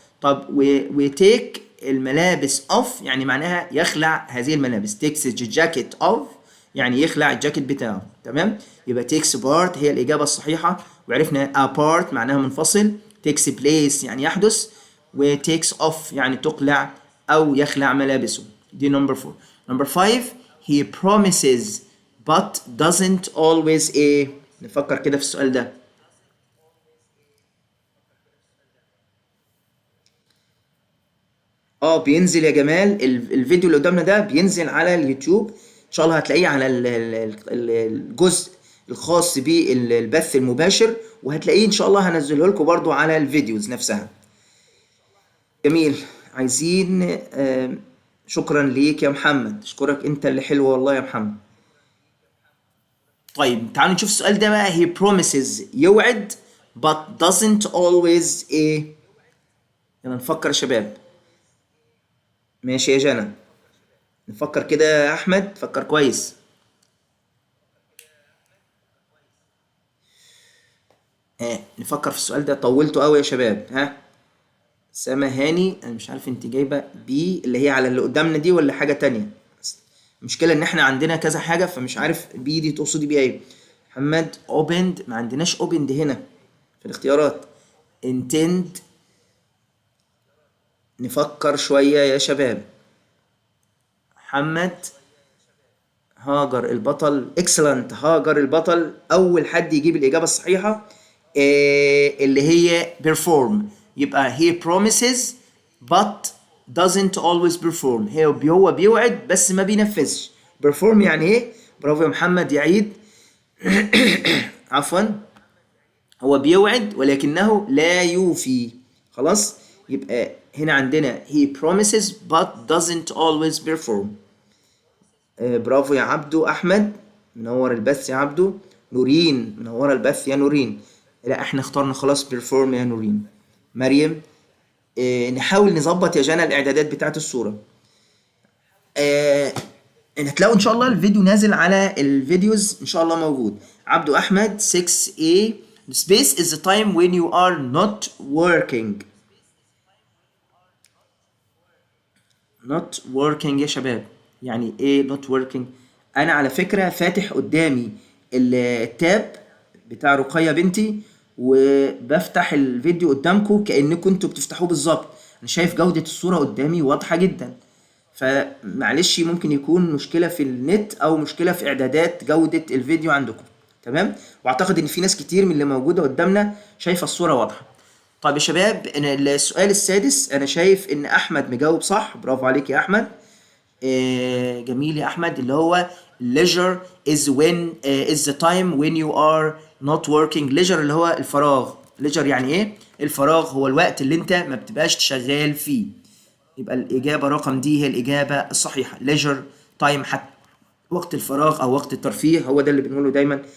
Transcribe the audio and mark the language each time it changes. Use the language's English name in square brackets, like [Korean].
[Arabic] طب و take الملابس off يعني معناها يخلع هذه الملابس. [English] takes the jacket off [Arabic] يعني يخلع الجاكيت بتاعه. تمام. يبقى takes part هي الاجابه الصحيحه. وعرفنا apart معناها منفصل. takes place يعني يحدث. و takes off يعني تقلع او يخلع ملابسه. دي number 4. [English] number 5 he promises but doesn't always ايه. [Arabic] نفكر كده في السؤال ده. بينزل يا جمال الفيديو اللي قدامنا ده بينزل على اليوتيوب ان شاء الله. هتلاقيه على الجزء الخاص بالبث المباشر، وهتلاقيه ان شاء الله هنزله لكم برضو على الفيديوز نفسها. جميل. عايزين شكرا ليك يا محمد. اشكرك انت اللي حلو والله يا محمد. طيب تعالوا نشوف السؤال ده بقى. [English] he promises يوعد but doesn't always ايه. [Arabic] يلا نفكر يا شباب. ماشي يا جنى. نفكر كده يا احمد، فكر كويس. نفكر في السؤال ده. طولته قوي يا شباب. سما هاني انا مش عارف انت جايبه بي اللي هي على اللي قدامنا دي ولا حاجه تانية. المشكله ان احنا عندنا كذا حاجه فمش عارف بي دي تقصدي بيها ايه. محمد opened ما عندناش opened هنا في الاختيارات. [English] intend. [Arabic] نفكر شويه يا شباب. محمد هاجر البطل. excellent. هاجر البطل اول حد يجيب الاجابه الصحيحه اللي هي perform. [English] يبقى he promises but doesn't always perform. [Arabic] هو بيوعد بس ما بينفذش. perform يعني ايه؟ برافو يا محمد يعيد. عفوا. هو بيوعد ولكنه لا يوفي. خلاص. [English] يبقى هنا عندنا he promises but doesn't always perform. [Arabic] برافو يا عبدو احمد. منور البث يا عبدو. نورين منوره البث يا نورين. لا احنا اخترنا خلاص perform يا نورين. مريم نحاول نظبط يا جنى الاعدادات بتاعت الصوره. هتلاقوا ان شاء الله الفيديو نازل على الفيديوز ان شاء الله موجود. عبدو احمد 6A. [English] space is the time when you are not working. not working [Arabic] يا شباب يعني ايه not working؟ انا على فكره فاتح قدامي التاب بتاع رقية بنتي وبفتح الفيديو قدامكم كأنكم انتوا بتفتحوه بالظبط. انا شايف جودة الصورة قدامي واضحة جدا. فمعلش ممكن يكون مشكلة في النت او مشكلة في اعدادات جودة الفيديو عندكم. تمام. واعتقد ان في ناس كتير من اللي موجودة قدامنا شايفة الصورة واضحة. طيب يا شباب أنا السؤال السادس انا شايف ان احمد مجاوب صح. برافو عليك يا احمد. جميل يا احمد. اللي هو [English] leisure is the time when you are not working. [Arabic] leisure اللي هو الفراغ. leisure يعني ايه؟ الفراغ هو الوقت اللي انت ما بتبقاش شغال فيه. يبقى الاجابه رقم دي هي الاجابه الصحيحه. leisure time حتى وقت الفراغ او وقت الترفيه هو ده اللي بنقوله دايما.